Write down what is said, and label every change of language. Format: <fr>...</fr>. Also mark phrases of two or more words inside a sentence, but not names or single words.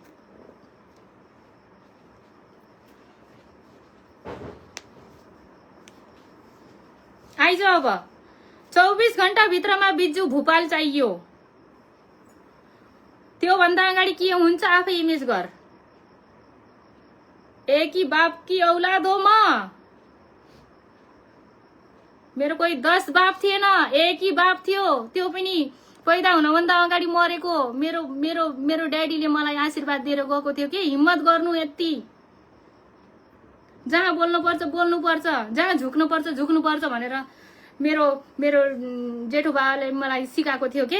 <ne>आइज अब 24 घण्टा भित्रमा बिज्जु भोपाल चाहियो त्यो भन्दा अगाडि के हुन्छ आफै इमेज गर</ne> <hi>एक ही बाप की औलाद</hi> <ne>हो म मेरो कोही 10 बाप थिएन</ne> <hi>एक ही बाप</hi> <ne>थियो त्यो पनि पैदा हुनभन्दा अगाडि मरेको मेरो मेरो मेरो ड्याडीले मलाई आशीर्वाद दिएर गएको थियो कि हिम्मत गर्नु यति, जहाँ बोल्नुपर्छ बोल्नुपर्छ, जहाँ झुक्नुपर्छ झुक्नुपर्छ भनेर मेरो मेरो जेठो बाबाले मलाई सिकाएको थियो के।</ne>